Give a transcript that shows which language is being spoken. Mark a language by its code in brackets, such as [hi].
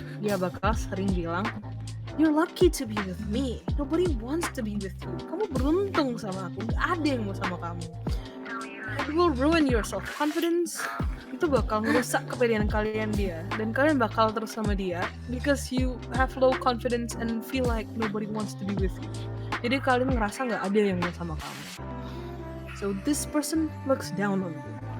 [en] Dia bakal sering bilang, "You're lucky to be with me. Nobody wants to be with you. [id] Kamu beruntung sama aku. Gak ada yang mau sama kamu. [en] It will ruin your self-confidence." [id] Itu bakal merusak kepedean kalian dia. Dan kalian bakal terus sama dia [en] because you have low confidence and feel like nobody wants to be with you. [id] Jadi kalian ngerasa gak ada yang mau sama kamu. [en] So this person looks down on you.